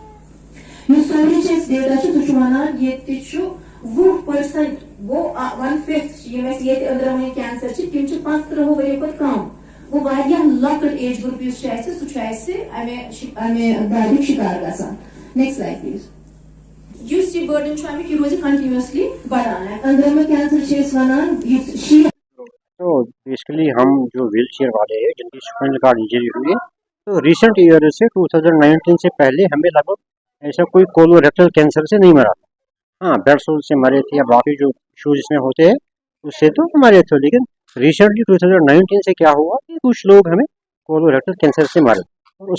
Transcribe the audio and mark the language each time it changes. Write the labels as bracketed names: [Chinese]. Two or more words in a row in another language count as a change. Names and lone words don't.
[Kashmiri] یُس سورُے چھِ أسۍ ڈیٹا چھُ سُہ چھُ وَنان ییٚتہِ تہِ چھُ 20% گوٚو 1/5 یِم اَسہِ ییٚتہِ أنٛدرمٕنۍ کینسر چھِ تِم چھِ 15 ؤرۍیو کھۄتہٕ کم گوٚو واریاہ لۄکٕٹ [English] age group [Kashmiri] یُس چھُ اَسہِ سُہ چھُ اَسہِ امہِ دادیُک شِکار گژھان [English] next slide please [Kashmiri] یُس یہِ بٲرڈن چھُ امیُک یہِ روزِ کنٹِنیوسلی بڑان أنٛدرمہٕ کینسر چھِ أسۍ وَنان یُس [Urdu] تو بیسکلی ہم جو ویل چیئر والے ہیں جن کی [English] spinal cord injury [Urdu] ہوئی ہے تو [English] recent year [Urdu] سے 2019 سے پہلے ہمیں لگ بھگ ایسا کوئی [English] colorectal cancer [Urdu] سے نہیں مرا تھا ہاں بلڈ سول سے مرے تھے یا باقی جو ایشوز اس میں ہوتے ہیں اس سے تو مرے تھے لیکن ریسنٹلی 2019 سے کیا ہوا کہ کچھ لوگ ہمیں [English] colorectal cancer [Urdu] سے مرے اور